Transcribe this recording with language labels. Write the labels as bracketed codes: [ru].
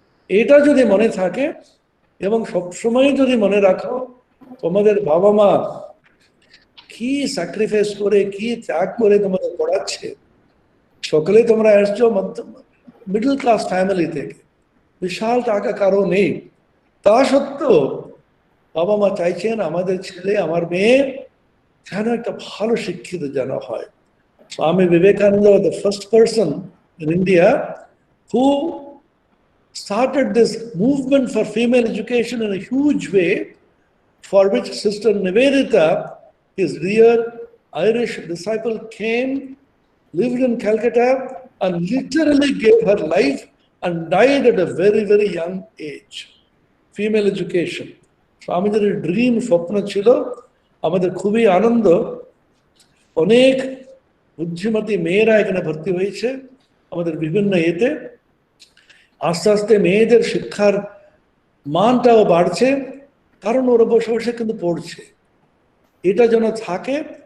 [bn] এটা যদি মনে থাকে এবং সবসময় যদি মনে রাখো তোমাদের বাবা মা কি স্যাক্রিফাইস করে, কি ত্যাগ করে তোমাদের পড়াচ্ছে। সকলে তোমরা আসছো মিডল ক্লাস ফ্যামিলি থেকে, বিশাল টাকা কারো নেই, তা সত্ত্বেও বাবা মা চাইছেন আমাদের ছেলে আমার মেয়ে যেন একটা ভালো শিক্ষিত যেন হয়। [en] Swami Vivekananda was the first person in India who started this movement for female education in a huge way, for which Sister Nivedita, his dear Irish disciple, came, lived in Calcutta, and literally gave her life and died at a very, very young age. Female education. Swamiji's dream, [bn] স্বপ্ন ছিল। আমাদের খুবই আনন্দ, অনেক বুদ্ধিমতী মেয়েরা এখানে ভর্তি হয়েছে আমাদের বিভিন্ন এতে। আস্তে আস্তে মেয়েদের শিক্ষার মানটাও বাড়ছে, কারণ ওরা বসে বসে কিন্তু পড়ছে। এটা যেন থাকে।